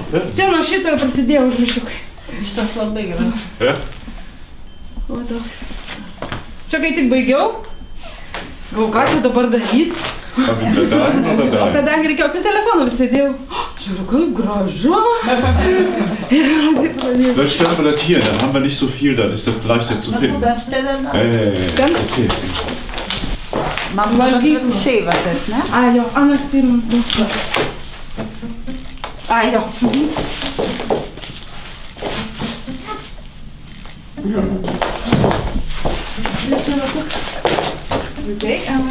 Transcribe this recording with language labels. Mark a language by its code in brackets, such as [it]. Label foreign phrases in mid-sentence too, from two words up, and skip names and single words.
[lt] Čia nuo šito ir prasidėjo užrašiukai. Šitas labai gerai. O toks. Čia kai tik baigiau, galvoju, ką čia dabar daryti. O kadangi reikėjo prie telefono vis sėdėjau, žiūriu, kaip gražu. [de] Dann stellen wir das hier, dann haben wir nicht so viel, dann ist das leichter zu finden. Dann stellen wir. [lt] Ten? Okay. Man valgyt šeivą taip, ne? Ai jo, anas pirmas bus. Ai jo. Okay,